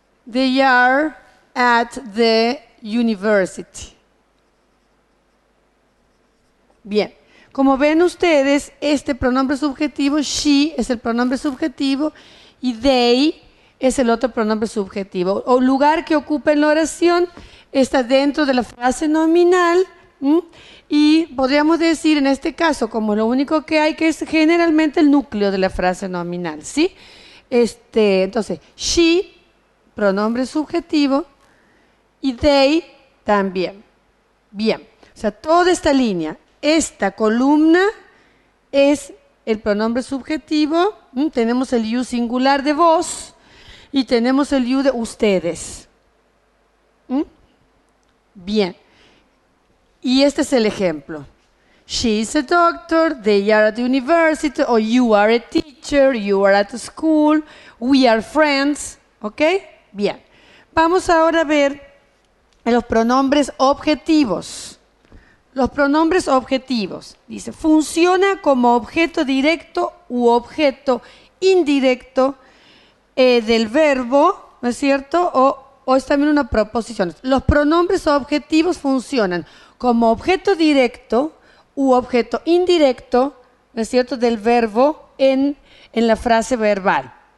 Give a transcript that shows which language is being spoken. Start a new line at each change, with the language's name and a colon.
English: They are at the university.
Spanish: Bien. Como ven ustedes, este pronombre subjetivo, she, es el pronombre subjetivo y they es el otro pronombre subjetivo. O lugar que ocupa en la oración está dentro de la frase nominal. Y podríamos decir en este caso, como lo único que hay, que es generalmente el núcleo de la frase nominal, ¿sí? Entonces, she, pronombre subjetivo, y they también. Bien, o sea, toda esta línea, esta columna es el pronombre subjetivo, tenemos el you singular de vos y tenemos el you de ustedes. Bien. Y este es el ejemplo.
English: She is a doctor, they are at the university, or you are a teacher, you are at school, we are friends. ¿Ok?
Spanish: Bien. Vamos ahora a ver en los pronombres objetivos. Los pronombres objetivos, dice, funciona como objeto directo u objeto indirecto del verbo, ¿no es cierto? O es también una proposición. Los pronombres objetivos funcionan como objeto directo u objeto indirecto, ¿no es cierto?, del verbo en la frase verbal.